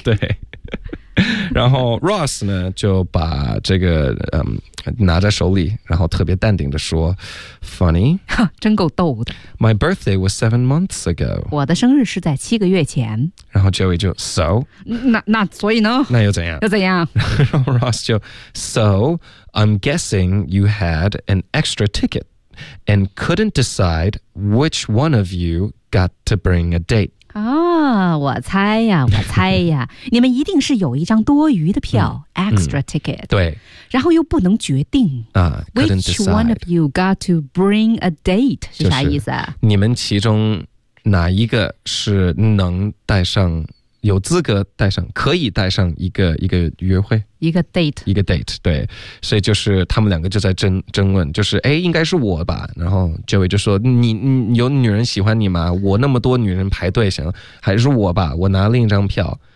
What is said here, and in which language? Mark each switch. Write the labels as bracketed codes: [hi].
[zh] 对。对然后 Ross 呢就把这个拿在手里，然后特别淡定的说 ，Funny，哈，真够逗的。 [en] My birthday was 7 months ago。 [zh] 我的生日是在七个月前。然后 Joey 就 So，那所以呢？那又怎样？又怎样？然后 [en] Ross 就 So I'm guessing you had an extra ticket and couldn't decide which one of you got to bring a date。 [zh] 啊、哦，我猜呀，你们一定是有一张多余的票、 [en] extra ticket， [zh] 对，然后又不能决定啊。 [en] Which one of you got to bring a date？ [zh] 是啥意思啊？就是、你们其中哪一个是能带上、有资格带上、可以带上一个约会？一个 date，一个 date， 对，所以就是他们两个就在争论，就是哎，应该是我吧。然后 Joey 就说你有女人喜欢你吗？我那么多女人排队想，还是我吧，我拿另一张票。